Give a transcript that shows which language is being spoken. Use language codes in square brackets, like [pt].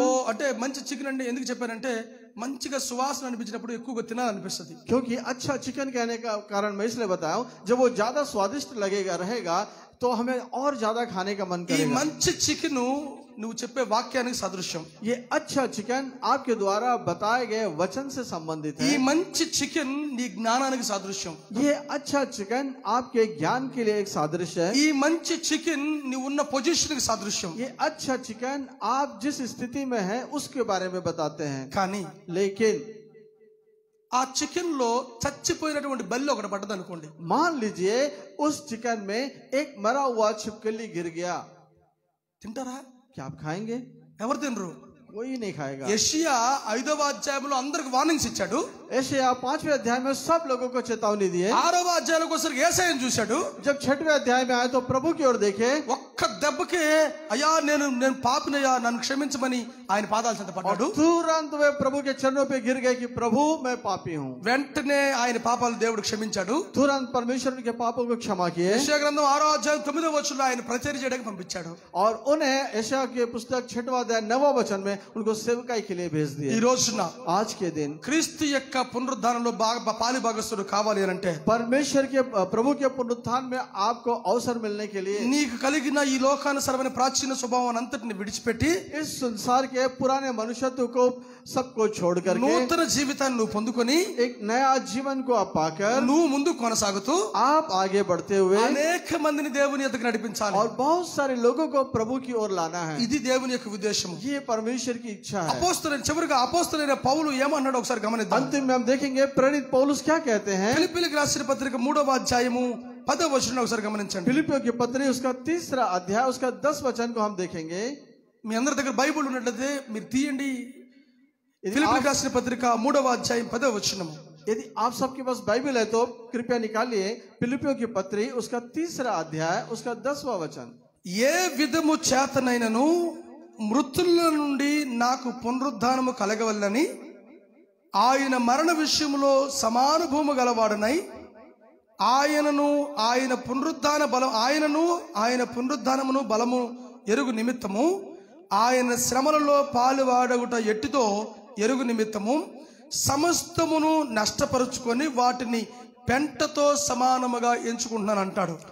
[hi] ఓ है? [te] అంటే మంచి చికెన్ అంటే ఎందుకు చెప్పానంటే మంచిగా సువాసన అనిపించినప్పుడు ఎక్కువగా తినాలనిపిస్తుంది. [hi] क्योंकि अच्छा चिकन कहने का कारण मैं इसलिए बताया हूं, जब वो ज्यादा स्वादिष्ट लगेगा रहेगा तो हमें और ज्यादा खाने का मन [te] ఈ [hi] करेगा। [te] మంచి చికెన్ నువ్వు చెప్పే వాక్యానికి సదృశ్యం. [hi] ये अच्छा चिकन आपके द्वारा बताए गए वचन से संबंधित [te] ఈ [hi] है। [te] మంచి చికెన్ నీ జ్ఞానానికి సాదృశ్యం. [hi] ये अच्छा चिकन आपके ज्ञान के लिए एक सादृश्य है। [te] ఈ మంచి చికెన్ నీ ఉన్న పొజిషన్ కి సాదృశ్యం. [hi] ये अच्छा चिकन आप जिस स्थिति में हैं उसके बारे में बताते हैं। [te] కానీ [hi] लेकिन [te] ఆ చికెన్ లో చచ్చిపోయినటువంటి బల్లి ఒకటి పడ్డది అనుకోండి. [hi] मान लीजिए उस चिकन में एक मरा हुआ छिपकली गिर गया, [te] తింటారా? [hi] क्या आप खाएंगे? [te] ఎవరు తినరు? [hi] कोई नहीं खाएगा। [te] యెషయా 5వ అధ్యాయంలో అందరికి వార్నింగ్స్ ఇచ్చాడు. [hi] यशायाह 5वें अध्याय में सब लोगों को चेतावनी दिए। [te] 6వ అధ్యాయంలో ఒకసారి యేసయ్యను చూశాడు. [hi] जब 6वें अध्याय में आए तो प्रभु की ओर देखे, [te] ఒక్క దెబ్బకే అయ్యా నేను పాపినయ్యా నన్ను క్షమించమని ఆయన పాదాల చెంత పడ్డాడు. [hi] तुरंत वे प्रभु के चरणों पे गिर गए कि प्रभु मैं पापी हूँ। [te] వెంటనే ఆయన పాపాలు దేవుడు క్షమించాడు. [hi] तुरंत परमेश्वर के पापों को क्षमा किए [te] యెషయా గ్రంథం 6వ అధ్యాయం 9వ వచనంలో ఆయన పరిచర్య చేయడానికి పంపించాడు. [hi] और उन्हें यशायाह के पुस्तक 6वां अध्याय 9वां वचन में उनको सेवकाई के लिए भेज [te] ఈ [hi] दिए। [te] రోజున [hi] आज के दिन [te] క్రీస్తు యొక్క పునరుద్ధానంలో పాలి భాగస్తుడు కావాలి అని అంటే [hi] परमेश्वर के प्रभु के पुनरुत्थान में आपको अवसर मिलने के लिए [te] నీకు కలిగిన ఈ లోకానుసరమైన ప్రాచీన స్వభావం అంతటిని విడిచిపెట్టి [hi] इस संसार के पुराने मनुष्यत्व को सबको छोड़ करके [te] నూతన జీవితాన్ని నువ్వు పొందుకొని [hi] एक नया जीवन को आप पाकर [te] నువ్వు ముందు కొనసాగుతూ [hi] आप आगे बढ़ते हुए [te] అనేక మందిని దేవుని ఎదుగు నడిపించాలి. [hi] और बहुत सारे लोगों को प्रभु की ओर लाना है। [te] ఇది దేవుని యొక్క ఉద్దేశం. [hi] ये परमेश्वर की इच्छा है। [te] చివరిగా అపోస్తలుడైన పౌలు ఏమన్నాడు ఒకసారి గమనిద్దాం. [hi] अंतिम में हम देखेंगे प्रेरित पौलुस क्या कहते हैं। [te] ఫిలిప్పీయులకు రాసిన పత్రిక 3వ అధ్యాయము 10వ వచనం ఒకసారి గమనించండి. [hi] फिलिपियों की पत्री उसका 3रा अध्याय उसका 10 वचन को हम देखेंगे। [te] మీ అందరి దగ్గర బైబిల్ ఉన్నట్లయితే మీరు తీయండి. [hi] यदि [te] ఫిలిప్పీయులకు [hi] आप- [te] రాసిన పత్రిక 3వ అధ్యాయం 10వ వచనం. [hi] यदि आप सबके पास बाइबल है तो कृपया निकालिए फिलिपियों की पत्री उसका 3रा अध्याय उसका 10वां वचन। [te] ఏ విధము చేతనైనను మృతుల నుండి నాకు పునరుద్ధానము కలగవల్లని ఆయన మరణ విషయంలో సమానుభూము గలవాడనై ఆయనను ఆయన పునరుద్ధానమును బలము ఎరుగు నిమిత్తము ఆయన శ్రమలలో పాలువాడగుట ఎట్టిదో ఎరుగు నిమిత్తము సమస్తమును నష్టపరుచుకొని వాటిని పెంటతో సమానముగా ఎంచుకుంటున్నాను అంటాడు.